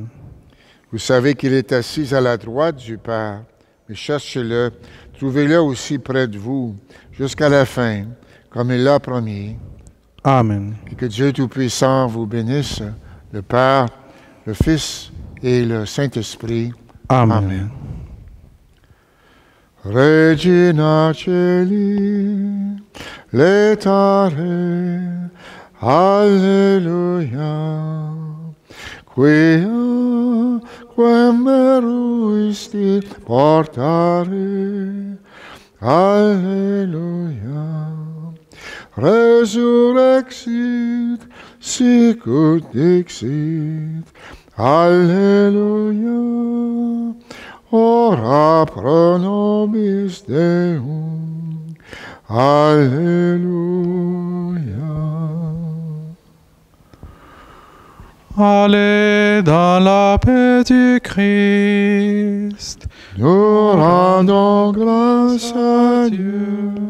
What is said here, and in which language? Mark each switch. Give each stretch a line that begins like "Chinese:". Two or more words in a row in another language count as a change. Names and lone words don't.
French: Vous savez qu'il est assis à la droite du Père, mais cherchez-le, trouvez-le aussi près de vous, jusqu'à la fin, comme il l'a promis. Amen. Et que Dieu Tout-Puissant vous bénisse, le Père, le Fils et le Saint-Esprit. Amen. Amen.
Latin: Regina Celi, letare, Alleluia. Quia quem meruisti portare, Alleluia. Resurrexit, sicut dixit, Alleluia. Ora pro nobis Deum, Alleluia.
French: Allez dans la paix du Christ. Nous rendons grâce à Dieu.